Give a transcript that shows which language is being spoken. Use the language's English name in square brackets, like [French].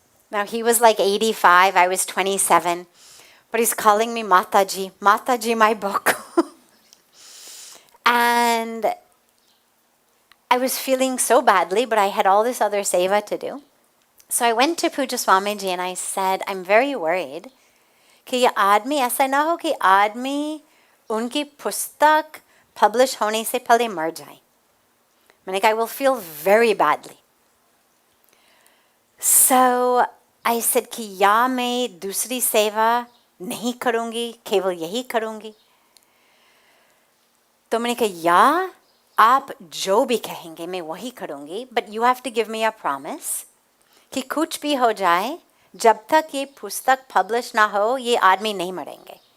[English] Now he was like 85, I was 27, but he's calling me Mataji, Mataji, my book. And I was feeling so badly, but I had all this other seva to do. So I went to Pujya Swamiji and I said, I'm very worried [Hindi] कि ये आदमी ऐसा ना हो कि आदमी उनकी पुस्तक publish होने से पहले मर जाए. मैंने कहा, [English] I will feel very badly. So I said [Hindi] कि या मैं दूसरी सेवा नहीं करूँगी, केवल यही करूँगी. तो मैंने कहा, या आप जो भी कहेंगे मैं वही करूँगी, [English] but you have to give me a promise [Hindi] कि कुछ भी हो जाए, जब तक ये पुस्तक publish ना हो, ये आदमी नहीं मरेंगे.